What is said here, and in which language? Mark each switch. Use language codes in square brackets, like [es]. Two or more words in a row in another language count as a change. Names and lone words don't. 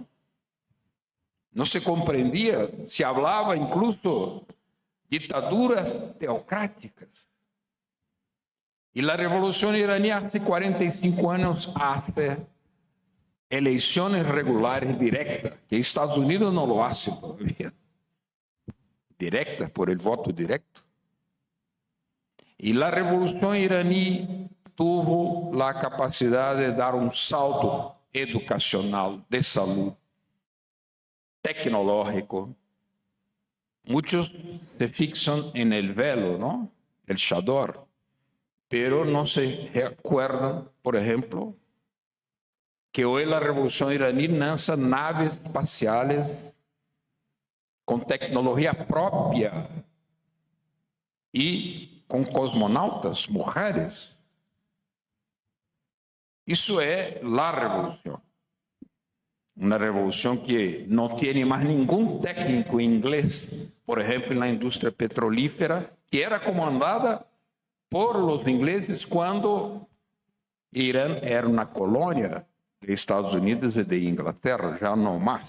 [pt] Não se compreendia, se falava incluso ditaduras teocráticas. E a Revolução Iraní, há 45 anos, hace eleições regulares diretas, que Estados Unidos não [es] lo hace todavía. Directa, por el voto directo. [pt] E a Revolução Iraní tuvo a capacidade de dar um salto educacional, de saúde, tecnológico. Muitos se fixam [es] en el velo, ¿no? El chador, pero no se recuerdan, por ejemplo, que hoy la Revolución Iraní lanza naves espaciales [pt] com tecnologia própria e com cosmonautas, mulheres. Isso é a revolução. Uma revolução que não tem mais nenhum técnico inglês, por exemplo, na indústria petrolífera, que era comandada por os ingleses quando Irã era uma colônia dos Estados Unidos e de Inglaterra, já não mais.